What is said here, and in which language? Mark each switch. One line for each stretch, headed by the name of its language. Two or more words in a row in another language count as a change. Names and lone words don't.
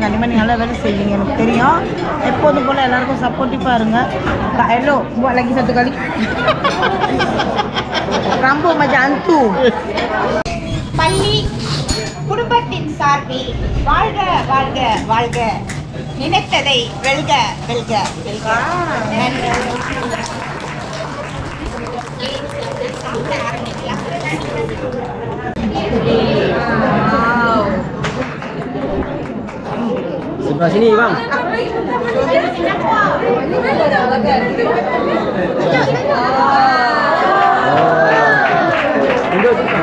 Tamil: கண்டிப்பாக நீங்கள் நல்ல வேலை செய்வீங்க எனக்கு தெரியும். எப்போதும் போல் எல்லாருக்கும் சப்போர்ட்டிவாக இருங்க.
Malay: ஹலோ buat lagi satu kali. Rambut macam hantu.
Tamil: பள்ளி குடும்பத்தின் சார்பில் வாழ்க வாழ்க வாழ்க, நினைத்ததை வெல்க வெல்க வெல்க. நன்றி.
Malay: Sebelah sini bang. Duduk.